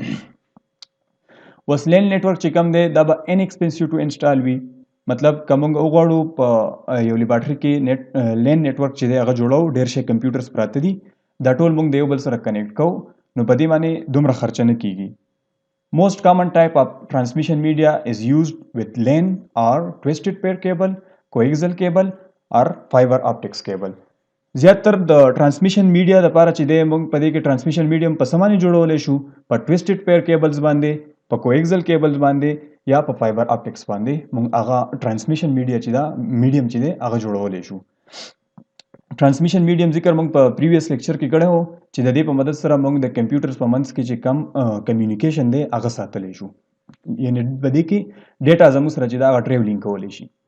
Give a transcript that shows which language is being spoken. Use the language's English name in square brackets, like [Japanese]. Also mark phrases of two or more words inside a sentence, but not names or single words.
[Pashto] اوس [English] LAN network [Pashto] چې کم دی دا به [English] inexpensive to install [Pashto] وي. مطلب که موږ وغواړو په یو لیبارټري کې [English] LAN network [Pashto] چې دی هغه جوړو ډېر شی کمپیوټرز پراته دي دا ټول موږ د یو بل سره کنیکټ کوو نو په دې باندې دومره خرچه نه کیږي. [English] Most common type of transmission media is used with LAN or twisted pair cable, coaxial cable or fiber optics cable. [Pashto] زیاتر د [English] transmission media [Pashto] لپاره چې دی موږ په دې کې [English] transmission medium [Pashto] په سمانه جوړولی شو په [English] twisted pair cables [Pashto] باندې په [English] coaxial cables [Pashto] باندې یا په [English] fiber optics [Pashto] باندې موږ هغه [English] transmission media [Pashto] چې دا میډیم چې دی هغه جوړولی شو. [English] transmission medium [Pashto] ذکر موږ په [English] previous lecture [Pashto] کې کړی و چې د دې په مدد سره موږ د کمپیوټرز په منځ کې چې کم کمیونیکیشن دی هغه ساتلی شو، یعنې په دې کې ډیټا زموږ سره چې دا هغه ټریولینګ کولی شي.